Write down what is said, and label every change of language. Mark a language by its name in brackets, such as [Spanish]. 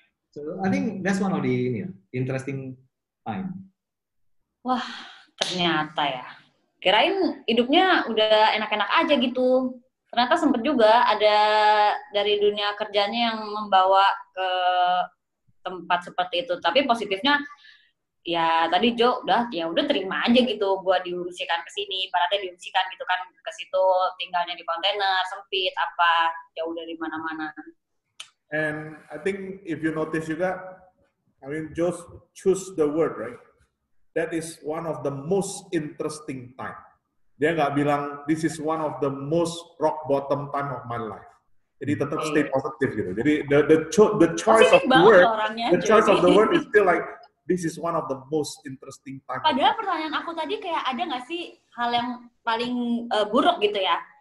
[English] So, I think that's one of the interesting time. [Indonesian] Wah, ternyata ya. Kirain hidupnya udah enak-enak aja gitu. Ternyata sempet juga ada dari dunia kerjanya yang membawa ke tempat seperti itu. Tapi positifnya ya tadi Jo udah terima aja gitu, gua diungsikan ke sini, ibaratnya diungsikan gitu kan ke situ, tinggalnya di kontainer sempit apa jauh dari mana-mana. [English] And I think if you notice [Indonesian] juga [English] I mean, just choose the word, right? That is one of the most interesting time. [Indonesian] Dia nggak bilang, [English] this is one of the most rock bottom time of my life. [Indonesian] Jadi tetap stay positive gitu. Jadi [English] the choice of the word, the choice of the word is still like, this is one of the most interesting time. [Indonesian] Padahal pertanyaan aku tadi kayak ada nggak sih hal yang paling buruk gitu ya?